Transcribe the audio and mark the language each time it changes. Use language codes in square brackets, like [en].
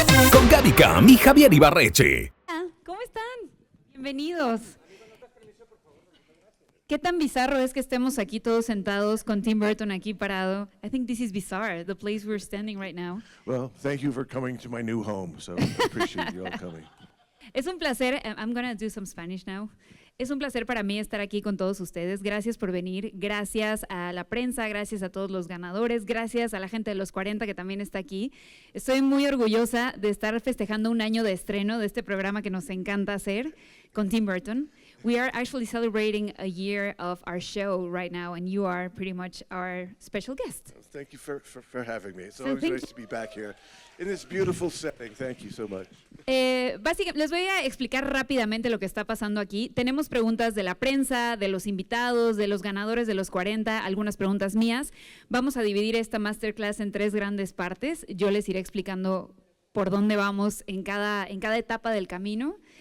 [es] Con Gaby Cam y Javier Ibarreche. ¿Cómo están? Bienvenidos. ¿Qué tan bizarro es que estemos aquí todos sentados con Tim Burton aquí parado? [en] I think this is bizarre, the place we're standing right now. Well, thank you for coming to my new home, so I appreciate you all coming. [es] Es un placer, [en] I'm going to do some Spanish now. [es] Es un placer para mí estar aquí con todos ustedes. Gracias por venir, gracias a la prensa, gracias a todos los ganadores, gracias a la gente de los 40 que también está aquí. Estoy muy orgullosa de estar festejando un año de estreno de este programa que nos encanta hacer con Tim Burton. [en] We are actually celebrating a year of our show right now, and you are pretty much our special guest. Thank you for having me. It's So always thank nice to be back here in this beautiful setting. Thank you so much. [es] Básicamente, les voy a explicar rápidamente lo que está pasando aquí. Tenemos preguntas de la prensa, de los invitados, de los ganadores de los 40, algunas preguntas mías. Vamos a dividir esta masterclass en 3 grandes partes. Yo les iré explicando por dónde vamos en cada etapa del camino.